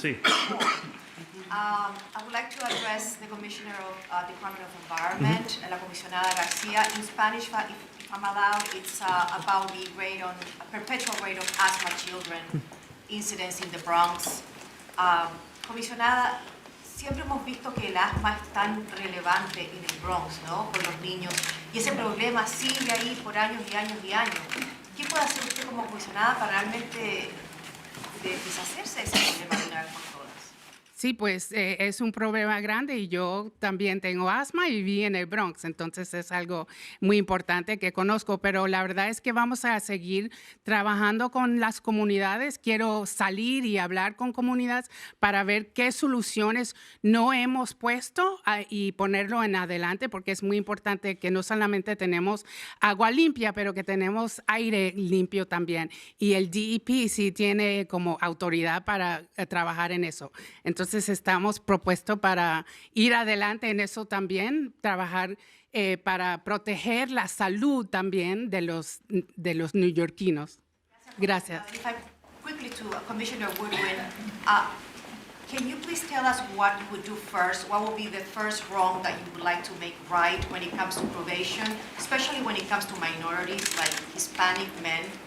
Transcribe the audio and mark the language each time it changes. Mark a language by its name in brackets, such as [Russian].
[Spanish] Sí. [English] I would like to address the Commissioner of Department of Environment, [Spanish] la comisionada [English] Garcia. In Spanish, if I'm allowed, it's about the rate on, perpetual rate of asthma children incidents in the Bronx. [Spanish] Comisionada, siempre hemos visto que el asma es tan relevante en el Bronx, ¿no? Por los niños. Y ese problema sigue ahí por años y años y años. ¿Qué puede hacer usted como comisionada para realmente deshacerse de ese problema de una vez por todas? Sí, pues es un problema grande y yo también tengo asma y viví en el Bronx, entonces es algo muy importante que conozco, pero la verdad es que vamos a seguir trabajando con las comunidades. Quiero salir y hablar con comunidades para ver qué soluciones no hemos puesto y ponerlo en adelante, porque es muy importante que no solamente tenemos agua limpia, pero que tenemos aire limpio también. Y el DEP sí tiene como autoridad para trabajar en eso. Entonces estamos propuestos para ir adelante en eso también, trabajar para proteger la salud también de los neoyorquinos. Gracias. [English] If I quickly to Commissioner Woodwin, can you please tell us what you would do first? What will be the first wrong that you would like to make right when it comes to probation, especially when it comes to minorities like Hispanic men?